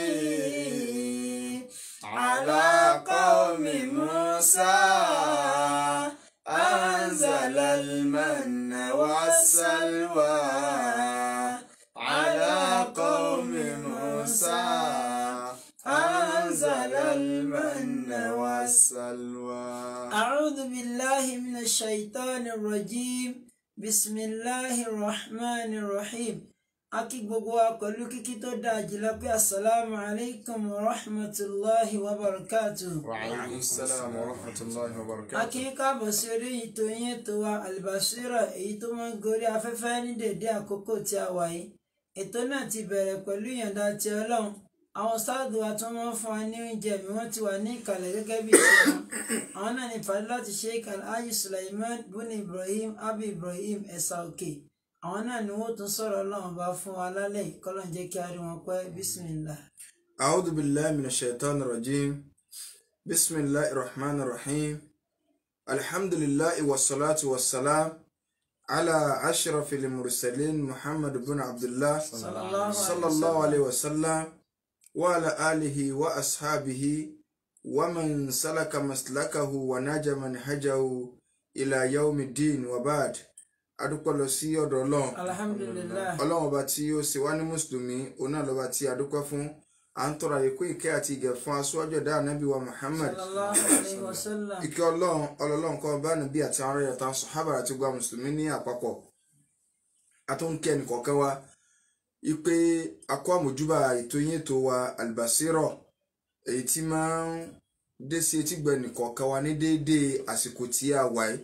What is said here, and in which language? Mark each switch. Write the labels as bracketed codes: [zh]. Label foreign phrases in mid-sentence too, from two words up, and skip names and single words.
[ar] على قوم موسى أنزل المن والسلوى على قوم موسى أنزل المن والسلوى. أعوذ بالله من الشيطان الرجيم بسم الله الرحمن الرحيم. [yo] Aki gbogbo wa pẹ̀lú kíkí tó dáa jùlọ pé [ar] السلام عليكم ورحمة الله وبركاته. وعليكم السلام ورحمة الله وبركاته. [yo] Aki káàbọ̀ sí orí ètò yín ètò wa Al-Basira èyí tó máa ń gorí afẹ́fẹ́ ní dédé àkókò tí a wà yìí. Ètò náà ti bẹ̀rẹ̀ pẹ̀lú ìyọ̀ǹda ti Ọlọ́run. Àwọn sáàdù wa tí wọ́n fún wa ní oúnjẹ mi wọ́n ti wà ní ìkàlẹ̀ gẹ́gẹ́ bí ìṣẹ́ wọn. Àwọn náà ní Fadilatu Sheikh Alhaji Sulaiman bin Ibrahim Abi Ibrahim Ẹ̀sà Òkè. Àwọn náà ni wọ́n tún sọ̀rọ̀ Ọlọ́run bá fún wa lálẹ́ kọ́lọ́n jẹ́ kí a rí wọn pẹ́ bismillah. [ar] أعوذ بالله من الشيطان الرجيم. بسم الله الرحمن الرحيم. الحمد لله والصلاة والسلام على أشرف المرسلين محمد بن عبد الله صلى الله عليه وسلم وعلى آله وأصحابه ومن سلك مسلكه ونهج منهجه إلى يوم الدين وبعد. [yo] Adúpẹ́ lọ sí ọ̀dọ̀ Ọlọ́run. Alhamdulillah. Ọlọ́run ọba tí ó ṣe wá ní mùsùlùmí òun náà lọ́ba tí a dúpẹ́ fún. À ń tọrọ àlékún ìkẹ́ àti ìgẹ̀ fún aṣáájú ẹ̀dá ànábì wa Muhammad. [ar] صلى الله عليه وسلم. [yo] Ìkẹ́ Ọlọ́run kó bá nàbí àti àwọn ọ̀rẹ́ àtàwọn sàhábà àti gbogbo mùsùlùmí ní àpapọ̀. A tún ń kí ẹnì kọ̀ọ̀kan wa ipe akọ àmójúbà ètò yín ètò wa Al-Basira èyí tí máa ń dé sí etígbọ̀ ẹnì kọ̀ọ̀kan wa ní déédéé àsìkò tí a wà yìí.